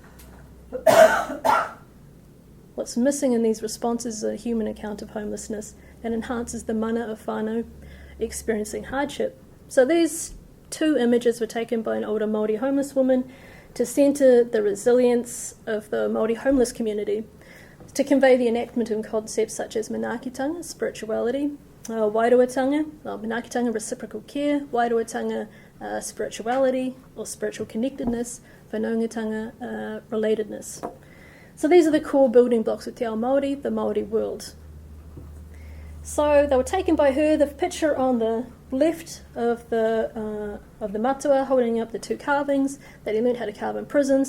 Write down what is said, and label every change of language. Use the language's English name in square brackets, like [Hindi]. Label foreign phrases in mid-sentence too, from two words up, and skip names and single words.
[English] What's missing in these responses is a human account of homelessness and enhances the mana of whānau experiencing hardship. So these two images were taken by an older Māori homeless woman to centre the resilience of the Māori homeless community, to convey the enactment of concepts such as manaakitanga, spirituality, wairuatanga, manaakitanga, reciprocal care, wairuatanga, spirituality or spiritual connectedness, whanaungatanga, relatedness. So these are the core building blocks of [Māori] Te Ao Māori, [English] the Māori world. So they were taken by her. The picture on the left of the matua holding up the two carvings that he learned how to carve in prison.